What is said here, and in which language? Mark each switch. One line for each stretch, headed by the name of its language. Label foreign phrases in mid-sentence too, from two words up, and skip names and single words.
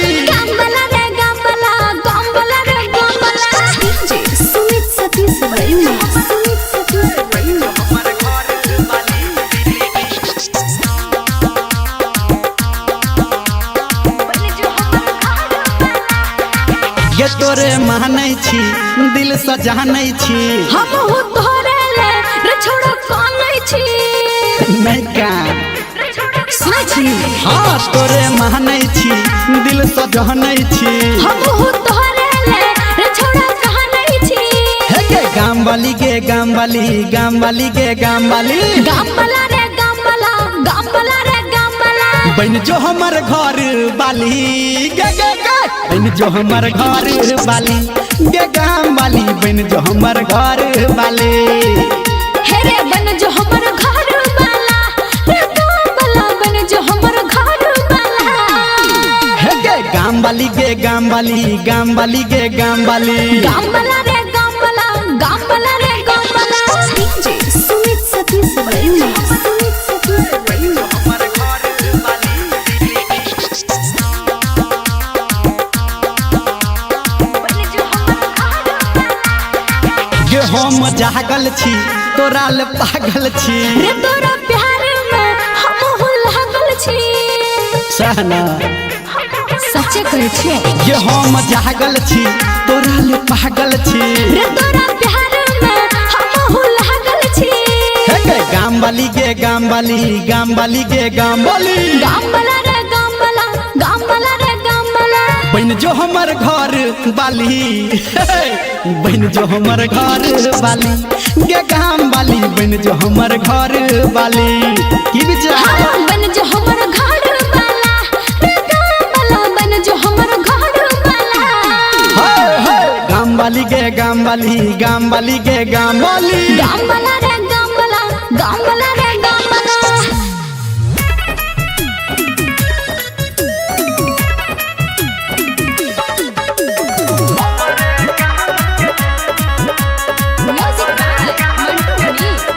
Maithili: गाम वाला रे गाम वाला गाम वाला रे गाम वाला सुमित सतीश रईमा सुमित सतीश रईमा ये तोरे मानै छी दिल से जानै छी हम हो तोरे ले रे छोड़ो कानै छी नहीं का सुनै छी हाँ तोरे मानै छी दिल से जानै छी हम हो तोरे ले रे छोड़ो कानै छी हे गे गाम वाली के गाम वाली गाम वाली के गाम वाली गाम वाला रे गाम वाला गाम वाला रे गाम वाला बन जो हमर घर बाली गे गे गे बन जो हमर घर बाली गे गाम वाली बन जो हमर घर बाली हे रे बन जो हमर घर वाला रे गाम वाला बन जो हमर घर वाला हे गे गाम वाली गे गाम वाली गाम वाली गे गाम वाली गाम वाला रे गाम वाला गाम वाला रे गाम वाला DJ Sumit Satish Verma. Sumit Satish Verma. गे हम जागल छी तोरा ले पागल छी रे तोरा प्यार में हम हो लागल छी सहना सच्चे कहै छी गे हम जागल छी तोरा ले पागल छी रे तोरा प्यार में हम हो लागल छी हे गे गाम वाली गे गाम वाली गाम वाली गे गाम वाली गाम वाला रे गाम वाला गाम वाला रे गाम वाला बन जो हमर घर बाली बन जो हमर घर बाली गे गाम वाली बन जो हमर घर बाली की विचार हाँ, बन जो हमर घर वाला रे गाम वाला बन जो हमर घर वाला हाय हाय गाम वाली गे गाम वाली गाम वाली गे गाम वाली गाम वाला रे गाम वाला गाम वाला रे गाम वाला
English: music by
Maithili: मंटू मनी